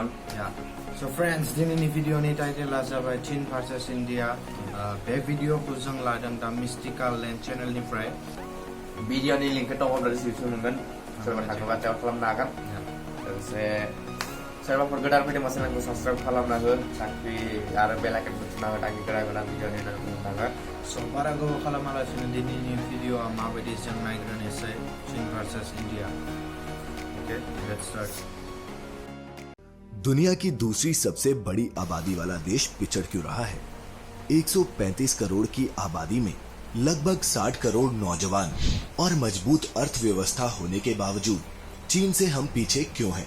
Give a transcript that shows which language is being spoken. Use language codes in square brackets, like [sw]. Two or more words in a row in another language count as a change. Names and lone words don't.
[en] so friends, [brx] दिनैनि भिडिअनि टाइटेला जाबाय चीन भार्सेस इण्डिया। बे भिडिअखौ जों लादों दा मिस्टिकल लेन्ड चेनेलनिफ्राय। भिडिअनि लिंकखौ [en] top of the description [brx] मोनगोन सोरबा थाङोबा चेक खालामनो हागोन। लोगोसे सोरबाफोर गोदान फैदोंबा चेनेलखौ साबस्क्राइब खालामना हो ताकि आरो बेल आइकनखौ थुना हो ताकि गोदान भिडिअनि नोटिफिकेसन थाङो। सो बारा गोबाव खालामालासिनो दिनैनि भिडिअआ माबायदि जों नायग्रोनोसै चीन भार्सेस इण्डिया। [en] OK, let's start. [hi] दुनिया की दूसरी सबसे बड़ी आबादी वाला देश पिछड़ क्यों रहा है? 135 करोड़ की आबादी में लगभग 60 करोड़ नौजवान और मजबूत अर्थव्यवस्था होने के बावजूद चीन से हम पीछे क्यों हैं?